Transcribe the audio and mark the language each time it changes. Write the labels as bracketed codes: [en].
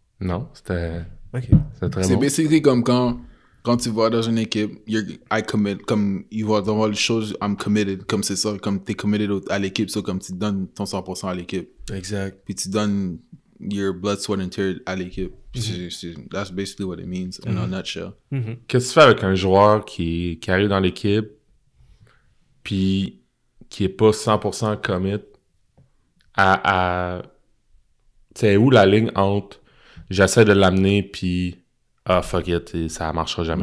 [fr] Non, c'était Ok. très C'est bon. basically comme quand tu vas dans une équipe, [en] I commit, [fr] comme il va avoir les choses, [en] I'm committed, [fr] comme c'est ça, comme t'es committed à l'équipe, so comme tu donnes ton 100% à l'équipe. Exact. Puis tu donnes [en] your blood, sweat and tears [fr] à l'équipe. [en] That's basically what it means in a nutshell. Mhm. [fr] Qu'est-ce que tu fais avec un joueur qui arrive dans l'équipe puis qui est pas 100% commit à tu sais, où la ligne entre j'essaie de l'amener puis fuck it, et ça marchera jamais.